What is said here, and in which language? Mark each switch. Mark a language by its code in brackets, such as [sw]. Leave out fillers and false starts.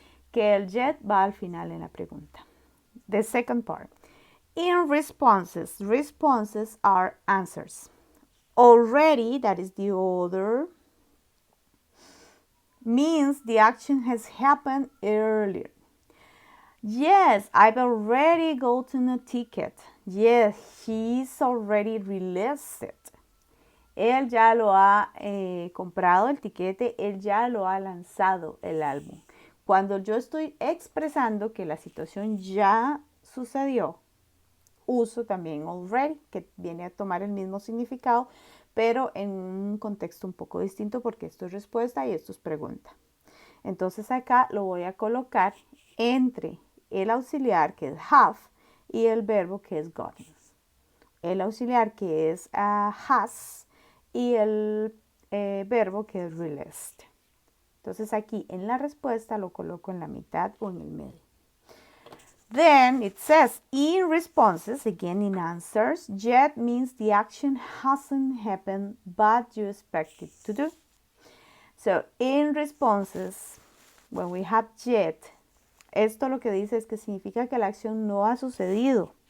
[es] Que el yet va al final en la pregunta. [en] The second part. In responses, responses are answers. Already, that is the other, means the action has happened earlier. Yes, I've already gotten a ticket. Yes, he's already released it. [es] Él ya lo ha comprado el tiquete, él ya lo ha lanzado el álbum. Cuando yo estoy expresando que la situación ya sucedió, uso también already, que viene a tomar el mismo significado, pero en un contexto un poco distinto porque esto es respuesta y esto es pregunta. Entonces acá lo voy a colocar entre el auxiliar que es have y el verbo que es gotten. El auxiliar que es has y el verbo que es released. Entonces aquí en la respuesta lo coloco en la mitad o en el medio. [en] Then it says in responses, again in answers, yet means the action hasn't happened but you expect it to do. So in responses, when we have yet, [es] esto lo que dice es que significa que la acción no ha sucedido.